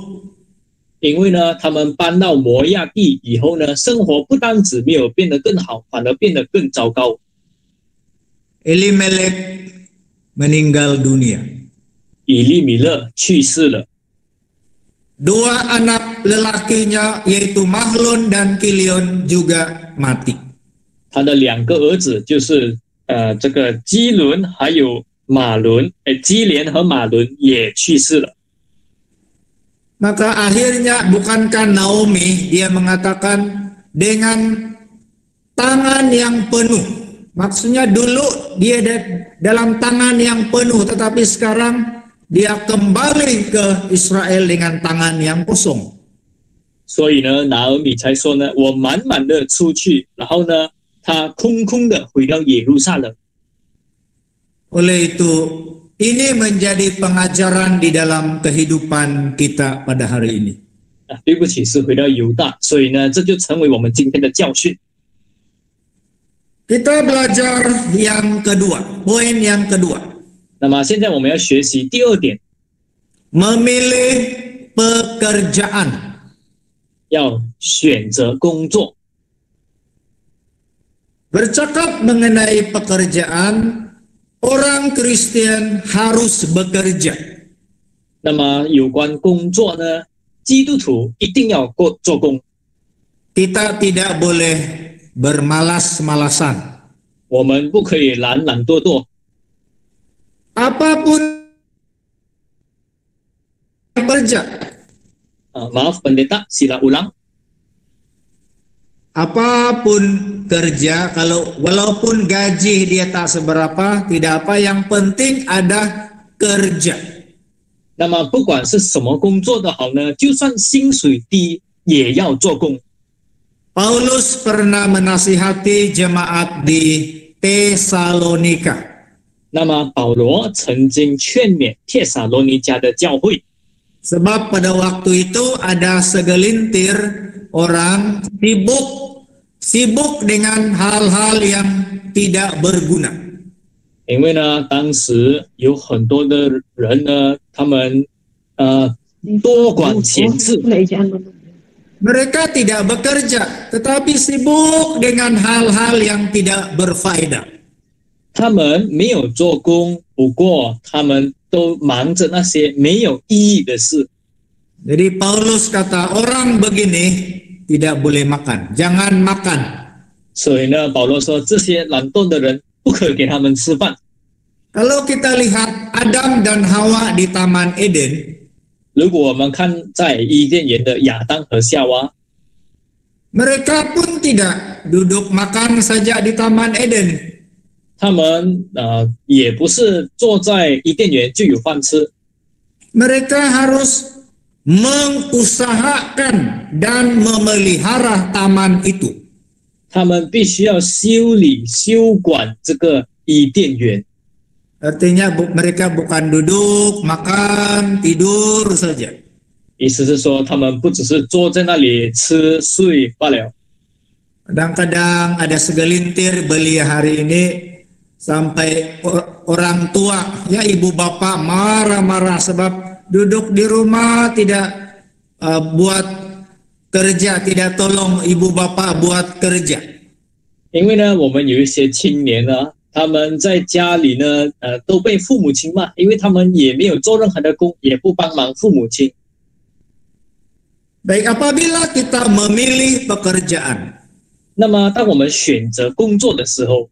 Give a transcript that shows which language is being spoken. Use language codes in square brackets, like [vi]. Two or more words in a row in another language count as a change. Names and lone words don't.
[zh] 因为呢，他们搬到摩亚地以后呢，生活不单止没有变得更好，反而变得更糟糕。 [ms] Elimelek meninggal dunia. [zh] 以利米勒去世了， [ms] Dua anak lelakinya yaitu Mahlon dan Kilion juga mati. [zh] 他的2个儿子就是这个基伦还有马伦，基连和马伦也去世了。 [ms] Maka akhirnya bukankah Naomi dia mengatakan dengan tangan yang penuh. Maksudnya dulu dia dalam tangan yang penuh, tetapi sekarang dia kembali ke Israel dengan tangan yang kosong. [zh] 所以呢，拿俄米才说呢，我满满的出去，然后呢，他空空的回到耶路撒冷。 [ms] Oleh itu, ini menjadi pengajaran di dalam kehidupan kita pada hari ini. [zh] 对不起，是回到犹大，所以呢，这就成为我们今天的教训。 [ms] Kita belajar yang kedua, poin yang kedua. [zh] 那么现在我们要学习第2点， [ms] Memilih pekerjaan. [zh] 要选择工作。 [ms] Bercakap mengenai pekerjaan, orang Kristen harus bekerja. [zh] 那么有关工作呢，基督徒一定要做工， [ms] Kita tidak boleh bermalas-malasan. [zh] 我们不可以懒懒惰惰。 [ms] Apapun yang kerja, Maaf pendeta, sila ulang. apapun kerja, walaupun gaji dia tak seberapa, tidak apa, yang penting ada kerja. [zh] 那么不管是什么工作都好呢，就算薪水低也要做工。 [ms] Paulus pernah menasihati jemaat di Tesalonika. [zh] 那么保罗曾经劝勉帖撒罗尼迦的教会， [ms] Sebab pada waktu itu ada segelintir orang sibuk dengan hal-hal yang tidak berguna. [zh] 因为呢，当时有很多的人呢，他们多管闲事， [ms] Mereka tidak bekerja, tetapi sibuk dengan hal-hal yang tidak berfaedah. [zh] 他们没有做工，不过他们都忙着那些没有意义的事。 [ms] Jadi Paulus kata orang begini tidak boleh makan, jangan makan. [zh] 所以呢，保罗说这些懒惰的人不可给他们吃饭。 [ms] Kalau kita lihat Adam dan Hawa di Taman Eden, [zh] 如果我们看在伊甸园的亚当和夏娃， [ms] mereka pun tidak duduk makan saja di Taman Eden. [zh] 他们也不是坐在伊甸园就有饭吃， [ms] Mereka harus mengusahakan dan memelihara taman itu. [zh] 他们必须要修理修管这个伊甸园。 [ms] Artinya mereka bukan duduk, makan, tidur saja. [zh] 意思是说，他们不只是坐在那里吃睡罢了。 [ms] Kadang-kadang ada segelintir belia hari ini sampai orang tua, ya ibu bapak marah-marah sebab duduk di rumah tidak buat kerja, tidak tolong ibu bapak buat kerja. [zh] 因为呢，我们有一些青年呢，他们在家里呢，都被父母亲骂，因为他们也没有做任何的工，也不帮忙父母亲。 [ms] Baik, apabila kita memilih pekerjaan, [zh] 那么，当我们选择工作的时候，